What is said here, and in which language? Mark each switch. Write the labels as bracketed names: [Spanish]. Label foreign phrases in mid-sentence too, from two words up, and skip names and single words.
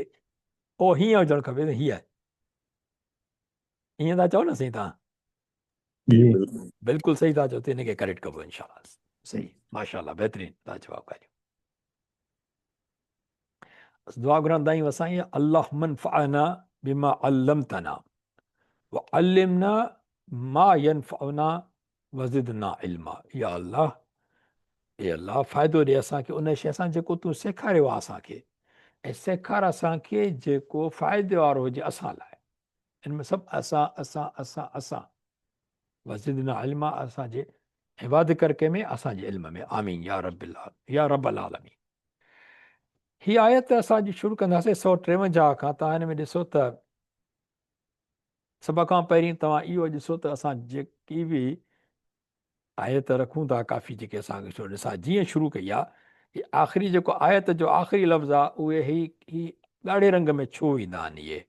[Sindhi] ओ हीअं हुजणु खपे न, हीअं, ईअं था चओ न साईं तव्हां? जी जी बिल्कुलु। बिल्कुलु सही था चओ, त हिनखे करेक्ट कबो इनशाला। सही, माशाल्लाह, बहितरीनु तव्हां जवाबु करियो। दुआ घुरंदा आहियूं असां ईअं, [Arabic] اللهم انفعنا بما علمتنا وعلمنا ما ينفعنا وزدنا علما. [Sindhi] या अल्लाह, ए अल्लाह, फ़ाइदो ॾे असांखे उन शइ सां जेको तूं सेखारियो आहे असांखे, ऐं सेखार असांखे जेको फ़ाइदे वारो हुजे असां लाइ। हिन में सभु असां असां असां असां, [Arabic] وزدنا علما, [Sindhi] असांजे इबाद कर कंहिंमें, असांजे इल्म में। [Arabic] آمين يا ربّ يا ربّ العالمين. [Sindhi] हीअ आयत असांजी शुरू कंदासीं 153 खां। तव्हां हिन में ॾिसो त सभ खां पहिरीं तव्हां इहो ॾिसो त असां जेकी बि आयत रखूं था, काफ़ी जेके असांखे छो ॾिसां जीअं शुरू कई आहे, हीअ आख़िरी जेको आयत जो आख़िरी लफ़्ज़ आहे, उहे ही ॻाढ़े रंग में छो ईंदा आहिनि?